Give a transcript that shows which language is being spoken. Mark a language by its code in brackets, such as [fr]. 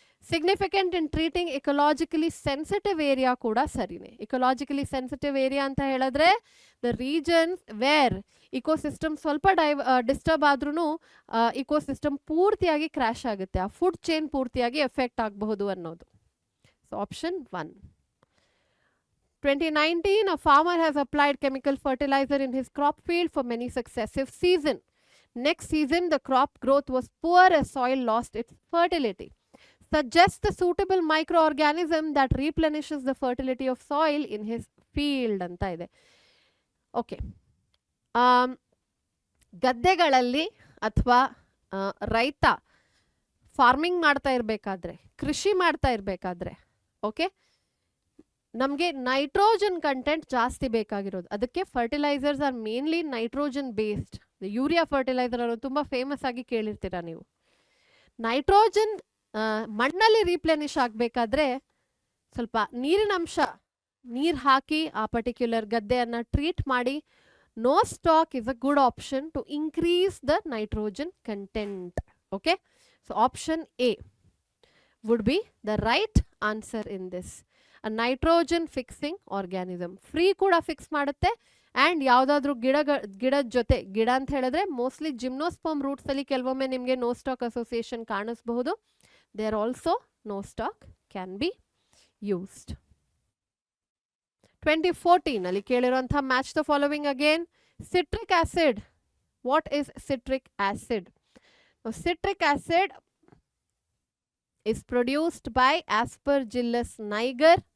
[en] significant in treating ecologically sensitive area [kn] ಕೂಡ ಸರಿನೇ. ಇಕಲಾಜಿಕಲಿ sensitive area ಅಂತ ಹೇಳಿದ್ರೆ [en] the regions where ecosystem [kn] ಸ್ವಲ್ಪ ಡಿಸ್ಟರ್ಬ್ ಆದ್ರೂ ಇಕೋಸಿಸ್ಟಮ್ ಪೂರ್ತಿಯಾಗಿ ಕ್ರ್ಯಾಶ್ ಆಗುತ್ತೆ, ಆ ಫುಡ್ ಚೈನ್ ಪೂರ್ತಿಯಾಗಿ ಎಫೆಕ್ಟ್ ಆಗಬಹುದು ಅನ್ನೋದು. [en] So option 1. 2019, a farmer has applied chemical fertilizer in his crop field for many successive seasons. Next season, the crop growth was poor as soil lost its fertility. Suggest the suitable microorganism that replenishes the fertility of soil in his field [kn] ಅಂತ ಇದೆ. Okay, ಗದ್ದೆಗಳಲ್ಲಿ ಅಥವಾ ರೈತ farming ಮಾಡ್ತಾ ಇರಬೇಕಾದ್ರೆ, ಕೃಷಿ ಮಾಡ್ತಾ ಇರಬೇಕಾದ್ರೆ, ಓಕೆ, ನಮಗೆ ನೈಟ್ರೋಜನ್ ಕಂಟೆಂಟ್ ಜಾಸ್ತಿ ಬೇಕಾಗಿರೋದು. ಅದಕ್ಕೆ [en] Fertilizers are mainly nitrogen based. [kn] Urea fertiliser ಅನ್ನೋದು ತುಂಬ ಫೇಮಸ್ ಆಗಿ ಕೇಳಿರ್ತೀರ ನೀವು. ನೈಟ್ರೋಜನ್ ಮಣ್ಣಲ್ಲಿ ರೀಪ್ಲೆನಿಶ್ ಆಗಬೇಕಾದ್ರೆ ಸ್ವಲ್ಪ ನೀರಿನ ಅಂಶ, ನೀರು ಹಾಕಿ ಆ ಪರ್ಟಿಕ್ಯುಲರ್ ಗದ್ದೆಯನ್ನು ಟ್ರೀಟ್ ಮಾಡಿ. [en] Nostoc is a good option to increase the nitrogen content. Okay, so option A would be the right answer in this. [kn] A nitrogen fixing organism, free ಕೂಡ ಫಿಕ್ಸ್ ಮಾಡುತ್ತೆ. ಆ್ಯಂಡ್ ಯಾವುದಾದ್ರೂ ಗಿಡದ ಜೊತೆ, ಗಿಡ ಅಂತ ಹೇಳಿದ್ರೆ ಮೋಸ್ಟ್ಲಿ ಜಿಮ್ನೋಸ್ಪರ್ಮ್ ರೂಟ್ಸಲ್ಲಿ ಕೆಲವೊಮ್ಮೆ ನಿಮಗೆ ನೋ ಸ್ಟಾಕ್ ಅಸೋಸಿಯೇಷನ್ ಕಾಣಿಸಬಹುದು. [en] There also no stock can be used. 2014 [kn] ಅಲ್ಲಿ ಕೇಳಿರುವಂಥ [en] Match the following again. Citric acid, what is citric acid? Citric acid is produced by Aspergillus niger.